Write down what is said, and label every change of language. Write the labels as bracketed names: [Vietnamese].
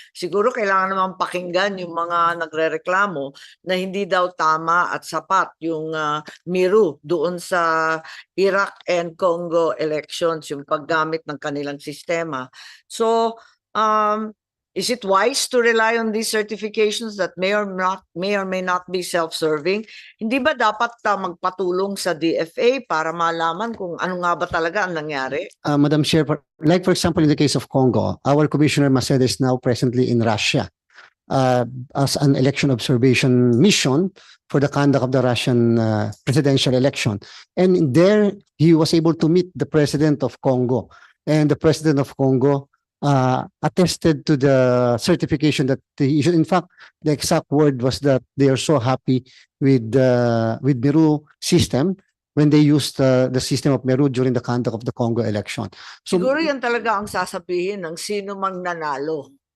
[Filipino] Siguro kailangan naman pakinggan yung mga nagrereklamo na hindi daw tama at sapat yung Miru doon sa Iraq and Congo elections, yung paggamit ng kanilang sistema. [English] So, is it wise to rely on these certifications that may or may not be self-serving? [Filipino] Hindi ba dapat magpatulong sa DFA para malaman kung ano nga ba talaga ang nangyari? [English] Madam Chair, like for example, in the case of Congo, our Commissioner Maceda is now presently in Russia as an election observation mission for the conduct of the Russian presidential election. And there, he was able to meet the President of Congo. And the President of Congo attested to the certification that he issued. In fact, the exact word was that they are so happy with Miru system when they used the system of Miru during the conduct of the Congo election. So, [Filipino] Siguro yan talaga ang sasabihin ng sino mang nanalo.